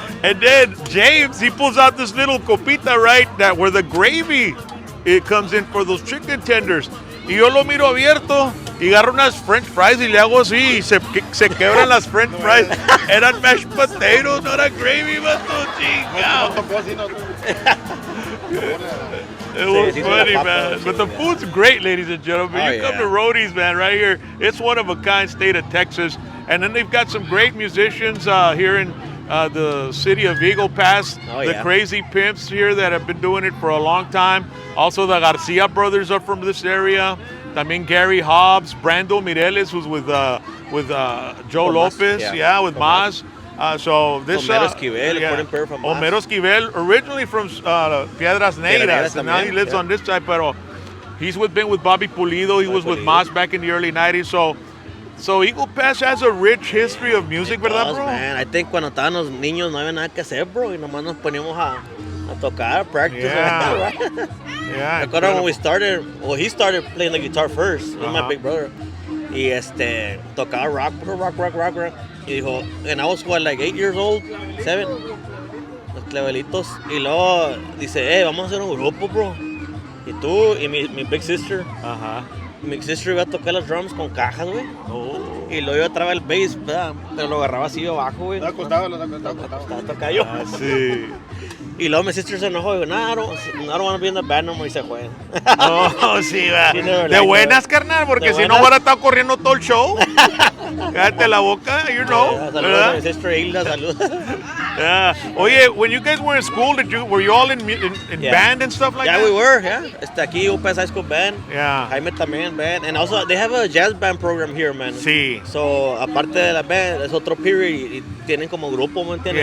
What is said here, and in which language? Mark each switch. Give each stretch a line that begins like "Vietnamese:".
English: And then James, he pulls out this little copita, right, that where the gravy it comes in for those chicken tenders.
Spanish: Y yo lo miro abierto y agarro unas
English: french fries
Spanish: y le hago así y se quebran las french fries. Eran
English: mashed potatoes,
Spanish: no era gravy, vato, chingado.
English: It was funny, man. But the food's great, ladies and gentlemen. You come to Rodee's, man, right here. It's one of a kind state of Texas. And then they've got some great musicians here in the city of Eagle Pass. The Krazy Pimpz here that have been doing it for a long time. Also, the Garcia brothers are from this area.
Spanish: También
English: Gary Hobbs, Brando Mireles, who's with Joe Lopez, with Maz. So this Homero Esquivel, from Homero Esquivel, originally from Piedras Negras, and now he lives on this side.
Spanish: Pero
English: he's been with Bobby Pulido. He was with Maz back in the early '90s. So Eagle Pass has a rich history of music,
Spanish: ¿verdad,
English: bro? Man, I think
Spanish: cuando estábamos niños no había nada que hacer,
English: bro,
Spanish: y nomás nos poníamos a A tocar,
English: practice. Yeah. Right? Yeah. I remember when we started, well, he started playing the guitar first. He was my big brother.
Spanish: Y tocaba rock. Y dijo,
English: and I was what, like 8 years old, 7.
Spanish: Los clevelitos. Y luego dice, vamos a hacer un grupo,
English: bro.
Spanish: Y tú y mi
English: big sister.
Spanish: Mi
English: big sister
Spanish: iba a tocar los
English: drums
Spanish: con cajas, güey. Y luego yo traba el
English: bass,
Spanish: ¿verdad? Pero lo agarraba así abajo, güey. Estaba acostado. Estaba tocando yo. Sí. Y luego mi
English: sister
Spanish: se enojó y dijo, no,
English: I don't want to be in the band no more.
Spanish: Y se fue. No, sí, va. De buenas, carnal, porque si no hubiera estado corriendo todo el show. Cállate la boca,
English: you know.
Spanish: Saludos a mi sister Hilda, saludos.
English: Yeah. Oye, when you guys were in school, were you all in band and stuff like that? Yeah, we were, yeah.
Spanish: Aquí,
English: UPS High School Band. Yeah.
Spanish: Jaime también, band.
English: And also, they have a jazz band program here, man.
Spanish: Sí. So, aparte de la
English: band,
Spanish: es otro
English: period
Spanish: y tienen como grupo, ¿me entiendes?